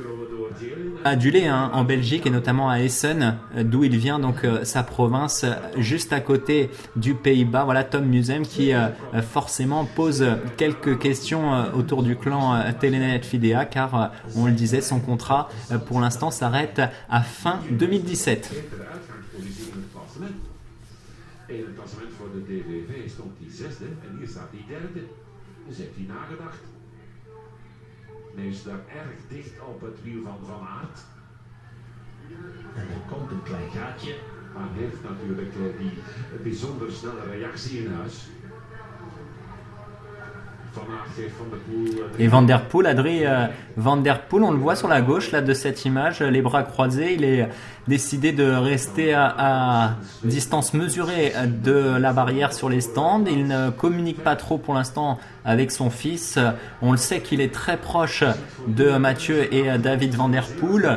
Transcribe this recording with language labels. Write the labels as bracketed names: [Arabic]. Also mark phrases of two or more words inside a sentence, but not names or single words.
[French] adulé en Belgique et notamment à Essen, d'où il vient, donc sa province, juste à côté du Pays-Bas. Voilà Tom Meusem qui forcément pose quelques questions autour du clan Telenet FIDA, car on le disait, son contrat pour l'instant s'arrête à fin 2017. [Dutch] In het klassement voor de DVV stond hij 6e en hier staat hij 3e. Dus heeft hij nagedacht. Men is daar erg dicht op het wiel van Van Aert. En er komt een klein gaatje. Maar hij heeft natuurlijk die bijzonder snelle reactie in huis. Van Aert geeft Van der Poel. [French] Et Van der Poel, Adrien Van der Poel, on le voit sur la gauche là, de cette image, les bras croisés. Il est décidé de rester à distance mesurée de la barrière sur les stands. Il ne communique pas trop pour l'instant avec son fils. On le sait qu'il est très proche de Mathieu et David Van der Poel.